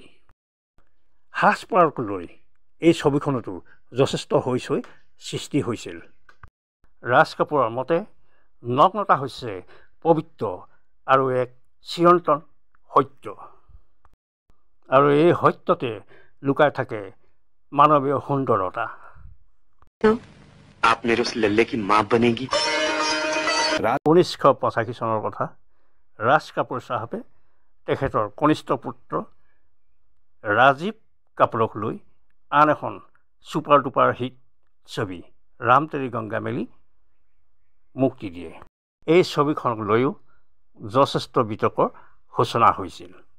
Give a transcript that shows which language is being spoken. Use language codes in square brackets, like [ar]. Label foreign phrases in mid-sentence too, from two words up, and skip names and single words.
[as] সাজপাৰক লৈ এই ছবিখনতো যথেষ্ট হৈচৈ সৃষ্টি হৈছিল। ৰাজ কাপুৰৰ মতে নগ্নতা হৈছে পবিত্ৰ আৰু এক চিৰন্তন সত্য, আৰু এই সত্যতে লুকাই থাকে মানৱীয় সুন্দৰতা। [hi] आप मेरे उस लल्ले की मां बनेगी। [as] 1985 চনৰ কথা। ৰাজ কাপুৰ চাহাবে তেখেতৰ কনিষ্ঠ পুত্ৰ ৰাজীৱ কাপুৰক লৈ আন এখন [en] super duper hit [as] ছবি ৰাম তেৰি গংগা মেলি মুক্তি দিয়ে। এই ছবিখনক লৈও যথেষ্ট বিতৰ্কৰ সূচনা হৈছিল।